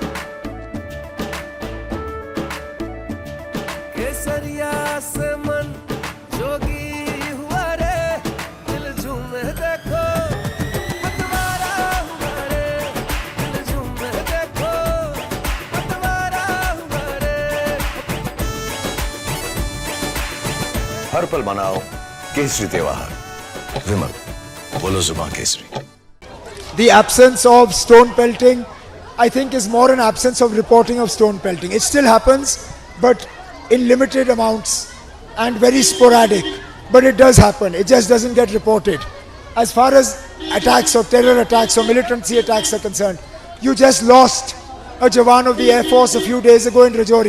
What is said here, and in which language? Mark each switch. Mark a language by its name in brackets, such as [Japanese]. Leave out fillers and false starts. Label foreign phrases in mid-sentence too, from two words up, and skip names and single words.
[Hindi] केसरिया से मन जोगी हुआ रे, दिल झूमे देखो पतवारा हुआ रे, दिल झूमे देखो पतवारा हुआ रे। हर पल मनाओ केसरी त्योहार। विमल बोलो जुबान केसरी। [English] The absence of stone pelting, I think, is more an absence of reporting of stone pelting. It still happens, but in limited amounts and very sporadic. But it does happen. It just doesn't get reported. As far as attacks or terror attacks or militancy attacks are concerned, you just lost a Jawan of the Air Force a few days ago in Rajouri.